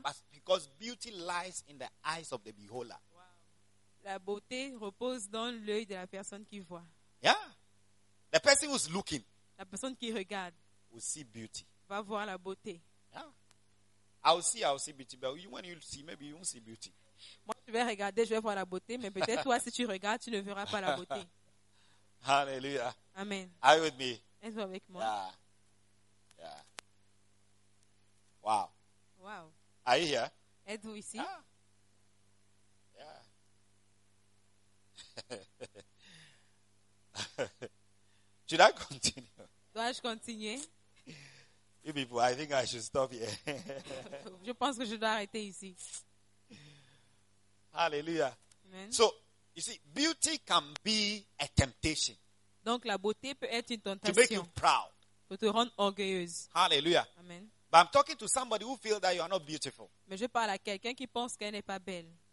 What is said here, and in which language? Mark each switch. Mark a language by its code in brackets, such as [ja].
[en] Yeah, because beauty lies in the eyes of the beholder. Wow. [fr] La beauté repose dans l'œil de la personne qui voit. [en] Yeah. The person who's looking. [fr] La personne qui regarde. [en] Will see beauty. [fr] Va voir la beauté. [en] Yeah. I'll see beauty, but when you see, maybe you won't see beauty. [fr] Moi, je vais regarder, je vais voir la beauté, mais peut-être toi, si tu regardes, tu ne verras pas la beauté. Hallelujah. Amen. [en] Are you with me? [fr] Es-tu avec moi? [en] Yeah. Yeah. Wow. Wow. Are you here? [fr] Êtes-vous ici? [en] Yeah. Should I continue? [fr] Dois-je continuer? [en] You people, I think I should stop here. [fr] Je pense que je dois arrêter ici. Hallelujah. Amen. [en] So, you see, beauty can be a temptation. [fr] Donc la beauté peut être une tentation. [en] To make you proud. [fr] Pour te rendre orgueilleuse. Hallelujah. Amen. [en] But I'm talking to somebody who feels that you are not beautiful. [fr] Mais je parle à quelqu'un qui pense qu'elle n'est pas belle.